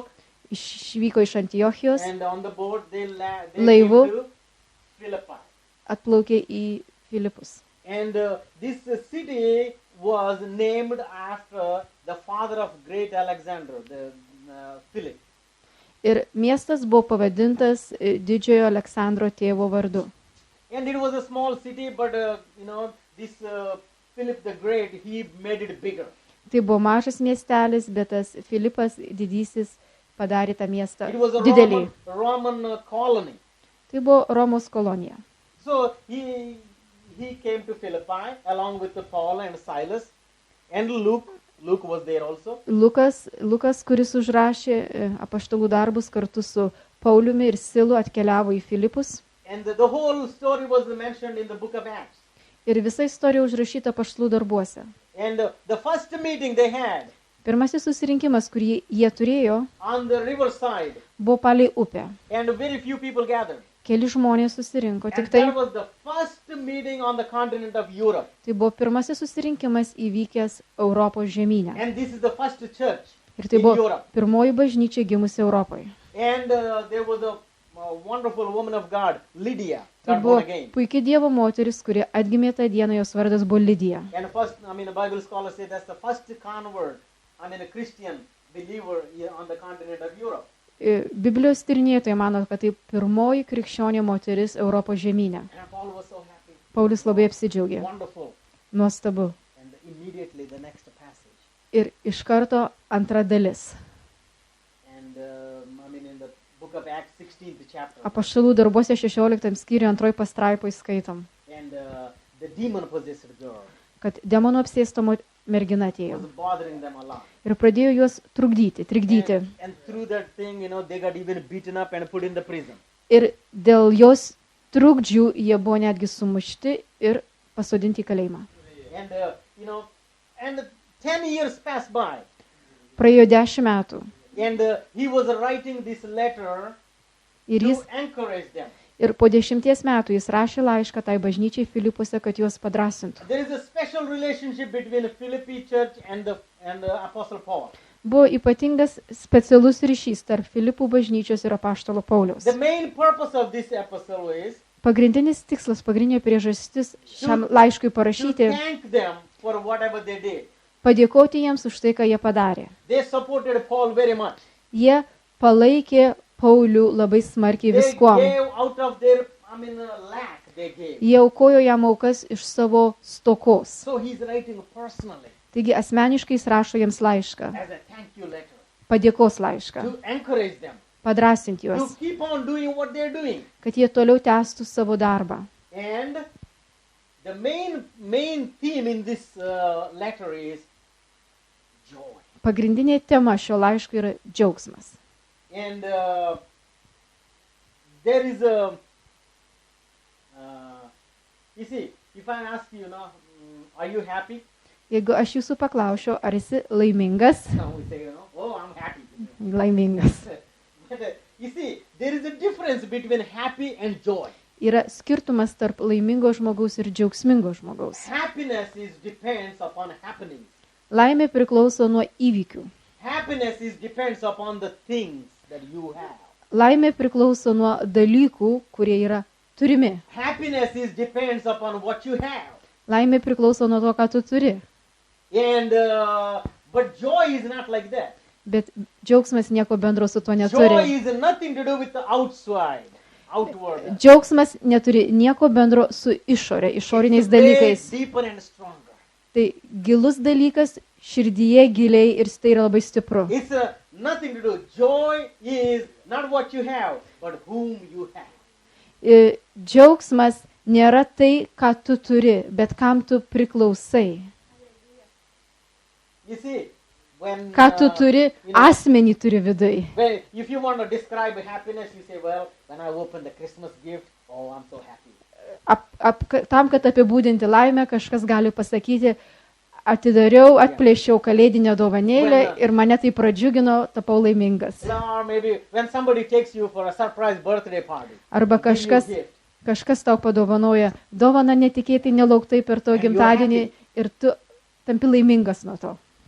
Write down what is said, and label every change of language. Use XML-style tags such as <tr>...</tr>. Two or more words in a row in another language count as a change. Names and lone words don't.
<lt>Išvyko iš Antiochijos,</lt> <en>and on the boat they</en> <lt>Laivu.</lt> <en>came to Philippi.</en> <lt>atplaukė į Filipus.</lt> <en>And this city was named after the father of great Alexander, the Philip.</en> <lt>Ir miestas buvo pavadintas didžiojo Aleksandro tėvo vardu.</lt> <en>And it was a small city, but this Philip the Great, he made it bigger.</en> <lt>Tai buvo mažas miestelis, bet tas Filipas didysis padarė tą miestą</lt> <en>It was a</en> <lt>didelį.</lt> <en>Roman colony.</en> <lt>Tai buvo Romos kolonija.</lt> <en>So he came to Philippi along with Paul and Silas and Luke. Luke was there also.</en> <lt>Lukas, kuris užrašė apaštalų darbus kartu su Pauliumi ir Silu, atkeliavo į Filipus.</lt> <en>And the whole story was mentioned in the book of Acts.</en> <lt>Ir visa istorija užrašyta apaštalų darbuose.</lt> <en>And the first meeting they had</en> <lt>Pirmasis susirinkimas, kurį jie turėjo,</lt> <en>on the riverside,</en> <lt>buvo palei upę.</lt> <en>and very few people gathered.</en> <lt>Keli žmonės susirinko, tik</lt> <en>And</en> <lt>tai</lt> <en>that was the first meeting on the continent of Europe.</en> <lt>tai buvo pirmasis susirinkimas įvykęs Europos žemyne.</lt> <en>And this is the first church</en> <lt>Ir tai</lt> <en>in</en> <lt>buvo</lt> <en>Europe.</en> <lt>pirmoji bažnyčia gimusi Europoje.</lt> <en>And there was a wonderful woman of God, Lydia,</en> <lt>Tai</lt> <en>got</en> <lt>buvo</lt> <en>born again.</en> <lt>puikiai Dievo moteris, kuri atgimė tą dieną, jos vardas buvo Lidija.</lt> <en>And first, the Bible scholars say that's the first convert, a Christian believer here on the continent of Europe.</en> <lt>Biblijos tyrinėtojai mano, kad tai pirmoji krikščionė moteris Europos žemyne.</lt> <en>And Paul was so happy.</en> <lt>Paulius labai apsidžiaugė.</lt> <en>Wonderful.</en> <lt>Nuostabu.</lt> <en>And immediately the next passage.</en> <lt>Ir iš karto antra dalis.</lt> <en>And in the book of Acts, 16th chapter.</en> <lt>Apaštalų darbuose 16 skyriuje antroji pastraipoje skaitom,</lt> <en>And the demon-possessed girl</en> <lt>kad demonų apsėsto mergina atėjo</lt> <en>was bothering them a lot.</en> <lt>ir pradėjo juos trikdyti.</lt> <en>And through that thing, they got even beaten up and put in the prison.</en> <lt>Ir dėl jos trukdžių jie buvo netgi sumušti ir pasodinti į kalėjimą.</lt> <en>And, and 10 years passed by.</en> <lt>Praėjo 10 metų</lt> <en>And he was writing this letter</en> <lt>ir</lt> <en>to encourage them.</en> <lt>Ir po 10 metų jis rašė laišką tai bažnyčiai Filipuse, kad juos padrasintų.</lt> <en>There is a special relationship between the Philippi church and the Apostle Paul.</en> <lt>Buvo ypatingas specialus ryšys tarp Filipų bažnyčios ir apaštalo Pauliaus.</lt> <en>The main purpose of this epistle is</en> <lt>Pagrindinis tikslas, pagrindinė priežastis šiam laiškui</lt> <en>to</en> <lt>parašyti,</lt> <en>thank them for whatever they did.</en> <lt>padėkoti jiems už tai, ką jie padarė.</lt> <en>They supported Paul very much.</en> <lt>Jie palaikė Paulių labai smarkiai</lt> <en>They</en> <lt>viskuom.</lt> <en>gave out of their, lack they gave.</en> <lt>Jie aukojo jam aukas iš savo stokos.</lt> <en>So he's writing personally</en> <lt>Taigi asmeniškai jis rašo jiems laišką,</lt> <en>as a thank you letter</en> <lt>padėkos laišką,</lt> <en>to encourage them</en> <lt>padrasinti</lt> <en>to</en> <lt>juos,</lt> <en>keep on doing what they're doing.</en> <lt>kad jie toliau tęstų savo darbą.</lt> <en>And the main theme in this letter is joy.</en> <lt>Pagrindinė tema šio laiško yra džiaugsmas.</lt> <en>And there is a, you see, if I ask you now, are you happy?</en> <lt>Jeigu aš jūsų paklausiu, ar esi laimingas?</lt> <en>We say, oh, I'm happy.</en> <lt>Laimingas.</lt> <en>But you see, there is a difference between happy and joy.</en> <lt>Yra skirtumas tarp laimingo žmogaus ir džiaugsmingo žmogaus.</lt> <en>Happiness depends upon happenings.</en> <lt>Laimė priklauso nuo įvykių.</lt> <en>Happiness depends upon the things that you have.</en> <lt>Laimė priklauso nuo dalykų, kurie yra turimi.</lt> <en>Happiness depends upon what you have.</en> <lt>Laimė priklauso nuo to, ką tu turi.</lt> <en>And but joy is not like that.</en> <lt>Bet džiaugsmas nieko bendro su tuo</lt> <en>Joy</en> <lt>neturi.</lt> <en>is nothing to do with the outside, outward.</en> <lt>Džiaugsmas neturi nieko bendro su išorė, išoriniais</lt> <en>It's way</en> <lt>dalykais.</lt> <en>deeper and stronger.</en> <lt>Tai gilus dalykas, širdyje giliai ir tai yra labai stipru.</lt> <en>It's nothing to do. Joy is not what you have, but whom you have.</en> <lt>Džiaugsmas nėra tai, ką tu turi, bet kam tu priklausai.</lt> <en>You see, when</en> <lt>Ką tu turi, asmenį turi vidui.</lt> <en>if you want to describe happiness, you say, well, when I open the Christmas gift, oh, I'm so happy.</en> <lt>tam, kad apibūdinti laimę, kažkas gali pasakyti, atidariau, atplėšiau kalėdinę dovanėlę ir mane tai pradžiugino, tapau laimingas. Arba kažkas tau padovanoja dovaną netikėtai, nelauktai per to gimtadienį ir tu tampi laimingas nuo to.</lt>